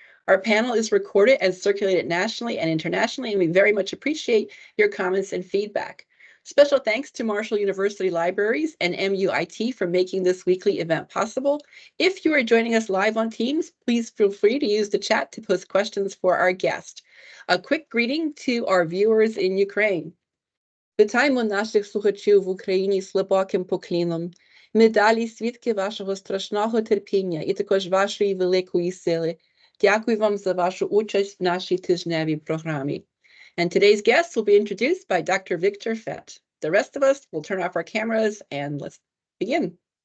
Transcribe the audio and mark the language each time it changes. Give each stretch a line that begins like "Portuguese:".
English: Our panel is recorded and circulated nationally and internationally, and we very much appreciate your comments and feedback. Special thanks to Marshall University Libraries and MUIT for making this weekly event possible. If you are joining us live on Teams, please feel free to use the chat to post questions for our guest. A quick greeting to our viewers in Ukraine.
Ukrainian: Вітаємо наших слухачів в Україні з глибоким поклоном. Ми далі свідки вашого страшного терпіння і також вашої великої сили. Дякую вам за вашу участь в нашій тижневій програмі.
English: And today's guests will be introduced by Dr. Victor Fett. The rest of us will turn off our cameras and let's begin.